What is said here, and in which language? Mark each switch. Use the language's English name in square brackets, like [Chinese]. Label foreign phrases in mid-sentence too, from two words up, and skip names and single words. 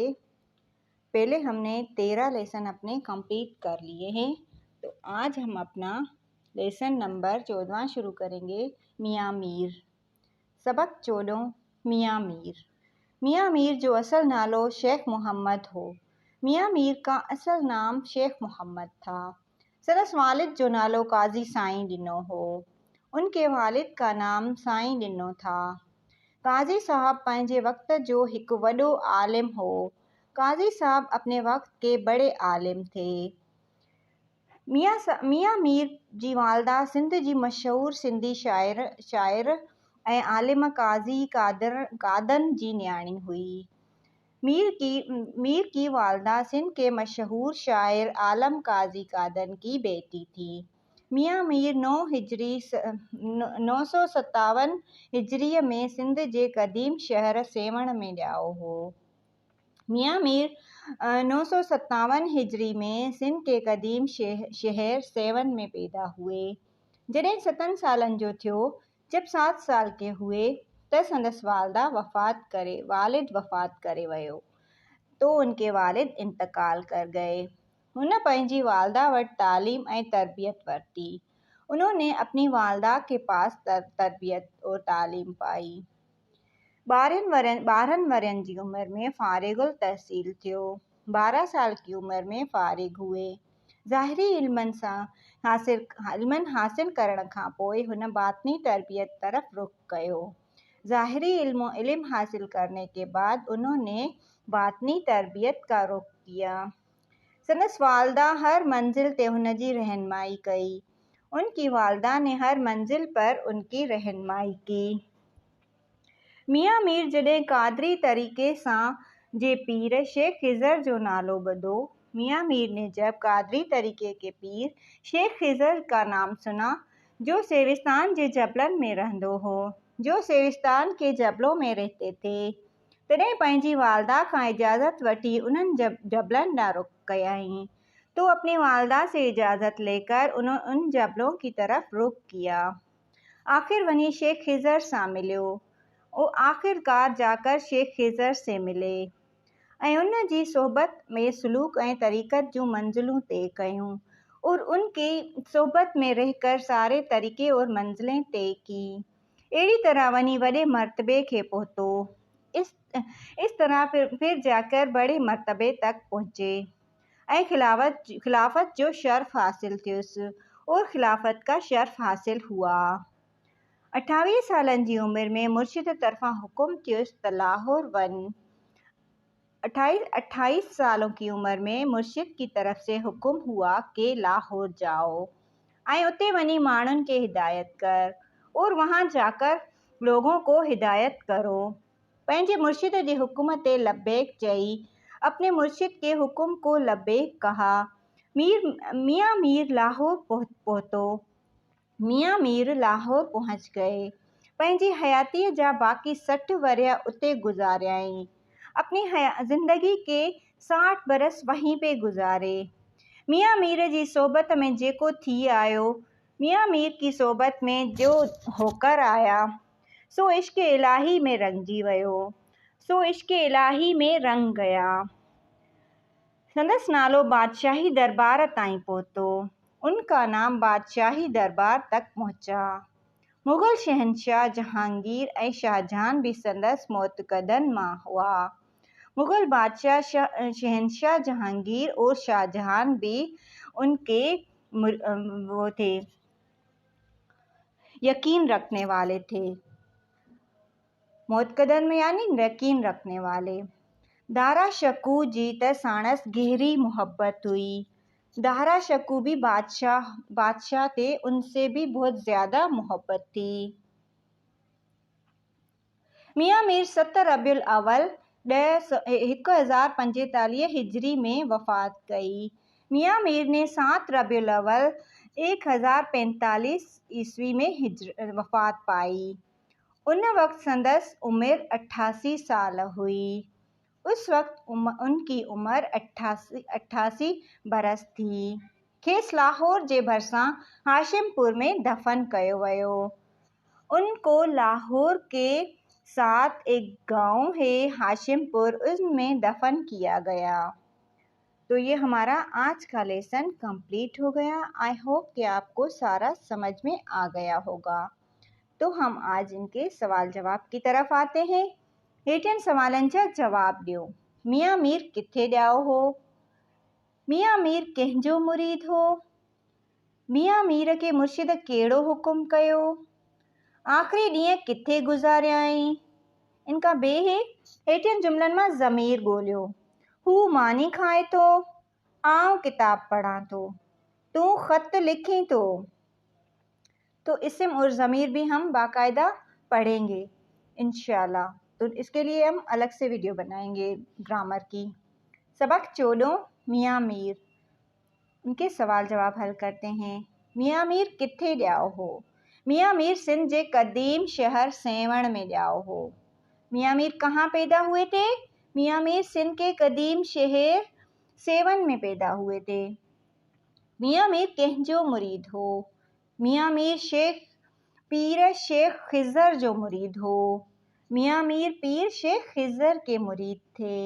[Hindi] पहले हमने 13 लेसन अपने कंप्लीट कर लिए हैं, तो आज हम अपना [English] lesson number [Hindi] 14 शुरू करेंगे। [Sindhi] मियाँ मीर। सबक 14 मियाँ मीर। मियाँ मीर जो असल नालो शेख मोहम्मद हो। [Hindi] मियाँ मीर का असल नाम शेख मोहम्मद था। [Sindhi] संदस वालिद जो नालो काजी साईं ॾिनो हो। [Hindi] उनके वालिद का नाम साईं ॾिनो था। [Sindhi] काजी साहब पंहिंजे वक्त जो एक वॾो आलिम हो। [Hindi] काजी साहब अपने वक्त के बड़े आलिम थे। [Sindhi] मियाँ मीर जी वालदा सिंध जी मशहूर सिंधी शायर ऐं आलिम काजी कादन जी न्याणी हुई। [Hindi] मीर की वालदा सिंध के मशहूर शायर आलम काजी कादन की बेटी थी। [Sindhi] मियाँ मीर 957 हिजरीअ में सिंध जे क़दीम शहर सेवण में ॼाओ हो। [Hindi] मियाँ मीर 957 हिजरी में सिंध के क़दीम शहर सेवन में पैदा हुए। [Sindhi] जॾहिं 7 सालनि जो थियो, [Hindi] जब 7 साल के हुए [Sindhi] त संदस वालिद वफ़ात करे वियो, [Hindi] तो उनके वालिद इंतकाल कर गए। [Sindhi] हुन पंहिंजी वालदा वटि तालीम ऐं तरबियत वरिती। [Hindi] उन्होंने अपनी वालदा के पास तरबियत और तालीम पाई। [Sindhi] 12 वरनि जी उम्र में फारिगुल तहसील थियो। [Hindi] 12 साल की उम्र में फारिग हुए। [Sindhi] ज़ाहिरी इल्मनि हासिल करण खां पोइ हुन बातनी तरबियत तरफ रुख कयो। [Hindi] ज़ाहिरी इल्म हासिल करने के बाद उन्होंने बातनी तरबियत का रुख किया। [Sindhi] संदस वालदा हर मंजिल ते हुनजी रहनुमाई कई। [Hindi] उनकी वालदा ने हर मंजिल पर उनकी रहनुमाई की। [Sindhi] मियाँ मीर जॾहिं कादरी तरीके सां जे पीर शेख खिज़र जो नालो ॿुधो। [Hindi] मियाँ मीर ने जब कादरी तरीके के पीर शेख खिज़र का नाम सुना, [Sindhi] जो सेविस्तान के जबलन में रहंदो हो, [Hindi] जो सेविस्तान के जबलों में रहते थे, [Sindhi] तॾहिं पंहिंजी वालदा खां इजाज़त वठी उन्हनि जबलन ॾांहुं रुख कयाईं। [Hindi] तो अपनी वालदा से इजाज़त लेकर उन जबलों की तरफ रुख किया। [Sindhi] आखिर वहीं शेख खिज़र सां मिलियो। [Hindi] और आखिरकार जाकर शेख खिज़र से मिले [Sindhi] ऐं उन जी सोहबत में सलूक ऐं तरीक़त जूं मंजिलूं तय कयूं [Hindi] और उनकी सोहबत में रहकर सारे तरीक़े और मंजिलें तय की। [Sindhi] अहिड़ी तरह वञी वॾे मर्तबे खे पहुतो। [Hindi] इस तरह फिर जाकर बड़े मर्तबे तक पहुँचे [Sindhi] ऐं खिलाफत जो शर्फ हासिल थियुसि [Hindi] और खिलाफत का शर्फ हासिल हुआ। [Sindhi] 28 सालन जी उम्र में मुर्शिद तरफां हुक्म थियुसि त लाहौर वञ। [Hindi] 28 सालों की उम्र में मुर्शिद की तरफ से हुक्म हुआ कि लाहौर जाओ [Sindhi] ऐं उते वञी माण्हुनि के हिदायत कर [Hindi] और वहाँ जाकर लोगों को हिदायत करो। [Sindhi] पंहिंजे मुर्शिद जे हुक्म ते लब्बैक चई। [Hindi] अपने मुर्शिद के हुक्म को लब्बैक कहा। [Sindhi] मियाँ मीर लाहौर पहुतो। [Hindi] मियाँ मीर लाहौर पहुँच गए। [Sindhi] पंहिंजी हयातीअ जा बाक़ी 60 वरिया उते गुज़ारियाईं। [Hindi] अपनी ज़िंदगी के 60 बरस वहीं पे गुज़ारे। [Sindhi] मियाँ मीर जी सोबत में जेको थी आयो, [Hindi] मियाँ मीर की सोबत में जो होकर आया, [Sindhi] सो इश्क़ इलाही में रंगजी वियो, [Hindi] सो इश्क़ इलाही में रंग गया। [Sindhi] संदस नालो बादशाही दरबार ताईं पहुतो। [Hindi] उनका नाम बादशाही दरबार तक पहुँचा। [Sindhi] मुग़ल शहनशाह जहांगीर ऐं शाहजहां भी संदस मोतकदन मां हुआ। [Hindi] मुग़ल बादशाह शहनशाह जहांगीर और शाहजहां भी उनके वो थे, यकीन रखने वाले थे। मोतकदन में यानी यकीन रखने वाले। [Sindhi] दारा शकू जी त साणस गहरी मोहब्बत हुई। [Hindi] दारा शकू भी बादशाह थे, उनसे भी बहुत ज़्यादा मोहब्बत थी। [Sindhi] मियाँ मीर 7 रबियुल अव्वल 1045 हिजरी में वफ़ात कई। [Hindi] मियाँ मीर ने 7 रबियुल अव्वल 1045 ईस्वी में वफ़ात पाई। [Sindhi] उन वक्त संदस उम्र 88 साल हुई। [Hindi] उस वक्त उनकी उम्र 88 बरस थी। [Sindhi] खेस लाहौर जे भरिसां हाशिमपुर में दफन कयो वियो। [Hindi] उनको लाहौर के साथ एक गांव है हाशिमपुर, उसमें दफन किया गया। तो ये हमारा आज का [English] lesson complete [Hindi] हो गया। [English] I hope [Hindi] कि आपको सारा समझ में आ गया होगा। तो हम आज इनके सवाल जवाब की तरफ आते हैं। [Sindhi] हेठिन सवालन जा जवाब दियो। मियाँ मीर किथे ॼाओ हो? मियाँ मीर कंहिंजो मुरीद हो? मियाँ मीर के मुर्शिद कहिड़ो हुकुम कयो? आख़िरी ॾींहं किथे गुज़ारियाई? [Hindi] इनका बे है [Sindhi] हेठिन जुमलन मां ज़मीर ॻोल्हियो। हू मानी खाए थो, आउं किताब पढ़ां थो, तूं ख़त लिखीं तो। [Hindi] तो इस्म और ज़मीर भी हम बाकायदा पढ़ेंगे इंशाल्लाह। तो इसके लिए हम अलग से वीडियो बनाएंगे ग्रामर की। [Sindhi] सबक 14 मियाँ मीर। [Hindi] उनके सवाल जवाब हल करते हैं। [Sindhi] मियाँ मीर किथे ॼाओ हो? मियाँ मीर सिंध जे कदीम शहर सेवण में ॼाओ हो। [Hindi] मियाँ मीर कहाँ पैदा हुए थे? मियाँ मीर सिंध के कदीम शहर सेवन में पैदा हुए थे। [Sindhi] मियाँ मीर कंहिंजो मुरीद हो? मियाँ मीर पीर शेख खिज़र जो मुरीद हो। [Hindi] मियाँ मीर पीर शेख खिज़र के मुरीद थे।